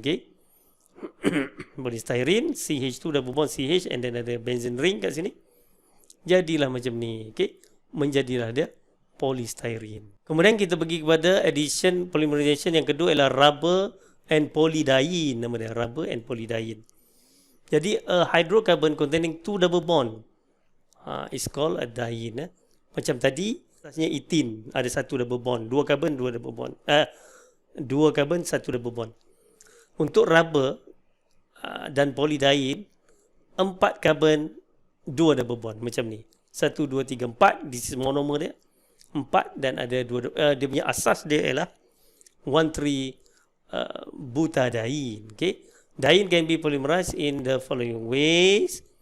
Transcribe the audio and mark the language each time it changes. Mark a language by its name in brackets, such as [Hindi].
[Malay] Okey. Polystyrene, CH2 double bond CH, and then ada benzene ring kat sini. Jadilah macam ni. Okay. Menjadilah dia polystyrene. Kemudian kita pergi kepada addition polymerization yang kedua ialah rubber and polydiene. Nama dia rubber and polydiene. [English] Jadi a hydrocarbon containing two double bond is called a diene. [Malay] Macam tadi asasnya etin ada satu double bond, dua carbon dua double bond. Dua carbon satu double bond. Untuk rubber dan polydiene, 4 carbon 2 double bond macam ni. 1 2 3 4, [English] this is [Malay] monomer dia. 4 dan ada 2 dia punya asas dia ialah 1,3 butadiene. Okay. [English] Diene can be polymerized in the following ways.